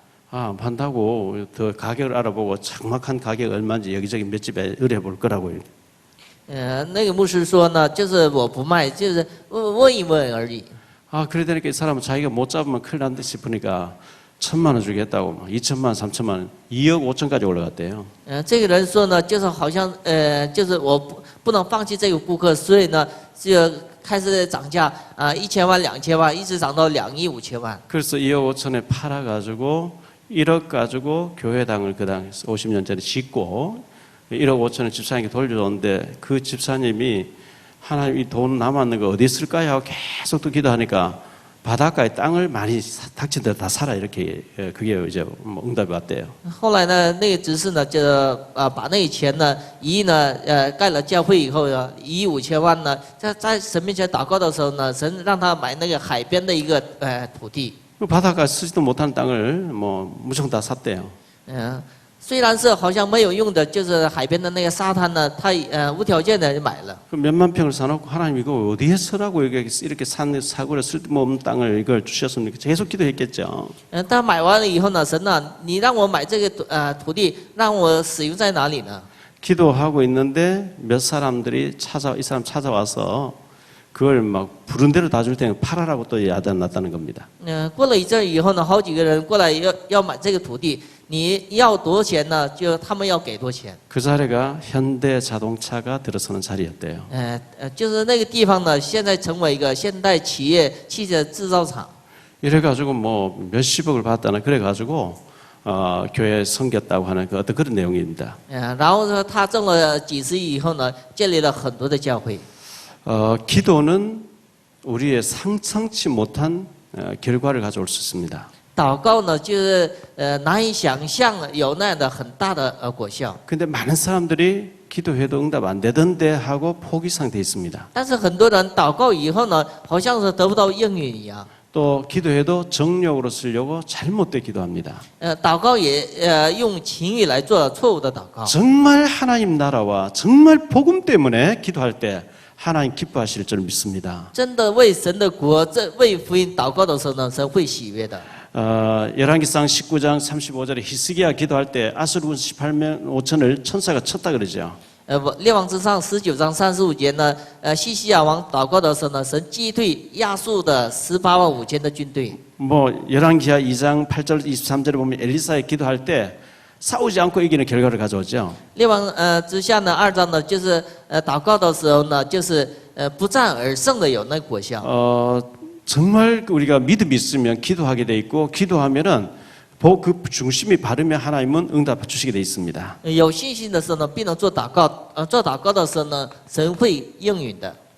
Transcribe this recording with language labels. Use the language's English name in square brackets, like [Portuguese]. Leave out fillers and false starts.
[Korean] 아, 판다고 더 가격을 알아보고 정확한 가격 얼마인지 여기저기 몇 집에 의뢰해 볼 거라고요. [Chinese] 那个牧师说呢，就是我不卖，就是问一问而已。 [Korean] 아, 그러다니까 이 사람은 자기가 못 잡으면 큰일 난다 싶으니까 1,000만 원 주겠다고 2천만 원, 3천만 원, 2억 5천까지 올라갔대요. [Chinese] 这个人说呢，就是好像就是我不能放弃这个顾客，所以呢就开始涨价1000万、2000万，一直涨到2亿5千万。 [Korean] 그래서 2억 5천에 팔아가지고 1억 가지고 교회당을 그 당시 50년 전에 짓고 1억 5천을 집사님께 돌려줬는데 그 집사님이 하나님 이 돈 남았는 거 어디 쓸까요? 하고 계속 또 기도하니까 바닷가에 땅을 많이 닥친 데로 다 사라 이렇게 그게 이제 응답이 왔대요. [Chinese] 后来呢，那个执事呢，就把那个钱呢，1亿呢，盖了教会以后呢，1亿5千万呢，在神面前祷告的时候呢，神让他买那个海边的一个土地。 [Korean] 그 바닷가 쓰지도 못하는 땅을 뭐 무조건 다 샀대요. [Chinese] 虽然是好像没有用的，就是海边的那个沙滩呢，他无条件的买了。 [Korean] 그 몇만 평을 사놓고 하나님 이거 어디에 쓰라고 이렇게 산 사고를 쓸데없는 땅을 이걸 주셨습니까? 계속 기도했겠죠. [Chinese] 他买完了以后呢，神啊，你让我买这个土地，让我使用在哪里呢？ [Korean] 기도하고 있는데 몇 사람들이 이 사람 찾아와서 그걸 막 부른 대로 다 줄 때는 팔아라고 또 야단 났다는 겁니다. [Chinese] 过了一阵以后呢，好几个人过来要买这个土地，你要多少钱呢？就他们要给多少钱。 [Korean] 그 자리가 현대 자동차가 들어서는 자리였대요. [Chinese] 就是那个地方呢，现在成为一个现代企业汽车制造厂。 [Korean] 이래가지고 뭐 몇십억을 받았다나 그래가지고 교회 섬겼다고 하는 그 어떤 그런 내용입니다. [Chinese] 然后呢，他挣了几十亿以后呢，建立了很多的教会。 [Korean] 기도는 우리의 상상치 못한 결과를 가져올 수 있습니다. [Chinese] 祷告呢，就是难以想象有那样的很大的果效。 [Korean] 근데 많은 사람들이 기도해도 응답 안 되던데 하고 포기 상태에 있습니다. [Chinese] 但是很多人祷告以后呢，好像是得不到应允一样。 [Korean] 또 기도해도 정욕으로 쓰려고 잘못되게 기도합니다. [Chinese] 祷告也用情欲来做错误的祷告。 [Korean] 정말 하나님 나라와 정말 복음 때문에 기도할 때 하나님 기뻐하실 줄 믿습니다. [Chinese] 真的为神的国、为福音祷告的时候呢，神会喜悦的。 [Korean] 열왕기상 19장 35절에 히스기야 기도할 때 아수르군 18만 5천을 천사가 쳤다 그러죠. [Chinese] 列王之上19章35节呢，西西亚王祷告的时候呢，神击退亚述的185000的军队。 [Korean] 뭐 열왕기하 2장 8절 23절에 보면 엘리사의 기도할 때 싸우지 않고 이기는 결과를 가져오죠. [Chinese] 列王之下呢，2章呢就是祷告的时候呢，就是不战而胜的有那果效。 [Korean] 정말 우리가 믿음이 있으면 기도하게 돼 있고 기도하면은 그 중심이 바르면 하나님은 응답해 주시게 돼 있습니다. [Chinese] 有信心的时候呢，必能做祷告。做祷告的时候呢，神会应允的。